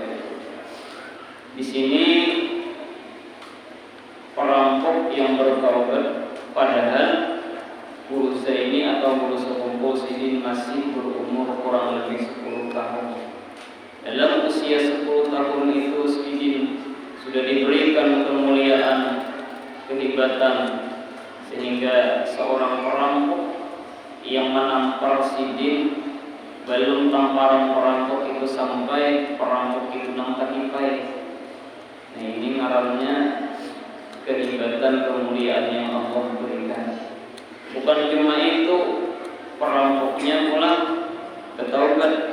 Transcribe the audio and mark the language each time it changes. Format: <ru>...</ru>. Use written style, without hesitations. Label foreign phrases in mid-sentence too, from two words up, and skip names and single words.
<id>Di sini perampok yang bertaubat, padahal guru Zaini atau guru sekumpul sini masih berumur kurang lebih 10 tahun. Dalam usia 10 tahun itu Sidin sudah diberi keterlibatan sehingga seorang perampok yang menampar sidin belum tamparan perampok itu sampai perampok itu</id> <bjn>nang takipai.</bjn> <id>Nah, ini ngarannya kehebatan kemuliaan yang Allah berikan. Bukan cuma itu, perampoknya pulang bertaubat.</id>